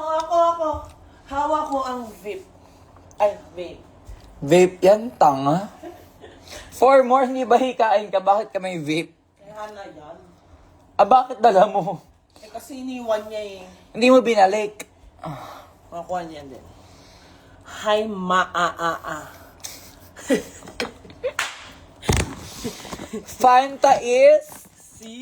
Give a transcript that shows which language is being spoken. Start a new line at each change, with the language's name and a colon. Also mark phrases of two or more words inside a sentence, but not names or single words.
Filipino: Hawak ko ang vape. Ay, vape. Vape yan, tanga. 4 more, hindi ba hikain ka? Bakit ka may vape? Kaya na yan. Bakit dala mo? Kasi iniwan niya eh. Hindi mo binalik. Makuha niya din.
English: Hi, ma-a-a-a. Fanta is... C.